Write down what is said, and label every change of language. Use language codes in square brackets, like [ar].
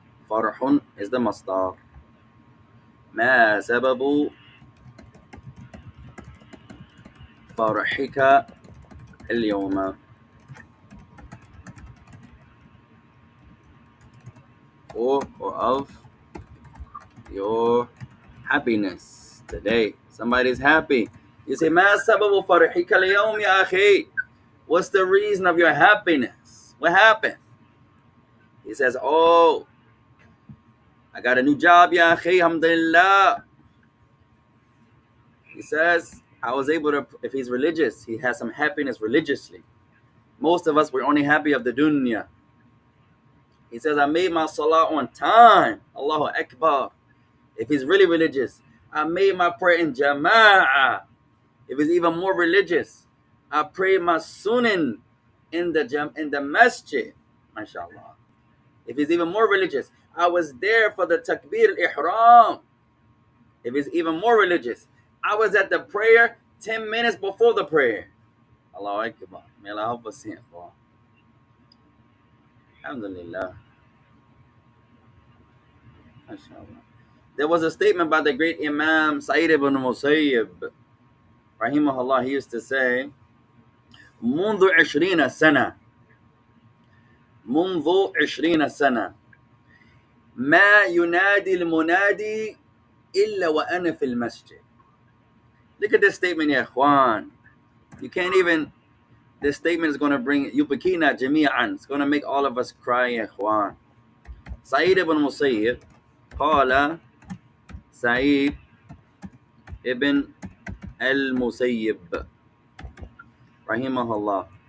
[en] فرح is the masdar. [ar] ما سبب فرحك اليوم؟ [en] For or of your happiness today. Somebody's happy. You say, [ar] ما سبب فرحك اليوم يا أخي? [en] What's the reason of your happiness? What happened? He says, oh, I got a new job, ya akhi, alhamdulillah. He says, I was able to, if he's religious, he has some happiness religiously. Most of us, we're only happy of the dunya. He says, I made my salah on time. Allahu Akbar. If he's really religious, I made my prayer in jama'ah. If he's even more religious, I prayed my sunan in the masjid. MashaAllah. If he's even more religious, I was there for the takbir al-ihram. If he's even more religious, I was at the prayer 10 minutes before the prayer. Allahu Akbar. May Allah help us here. Alhamdulillah. MashaAllah. There was a statement by the great Imam Sa'id ibn Musayyib, rahimahullah. He used to say, [ar] منذ 20 سنة منذ 20 سنة ما ينادي المنادي إلا وأنا في المسجد. [en] Look at this statement, ya ikhwan. You can't even, this statement is going to bring [ar] yubakina jami'an. [en] It's going to make all of us cry, ya ikhwan. Sa'id ibn Musayyib, قال Sa'id ibn al-Musayyib, rahimahullah.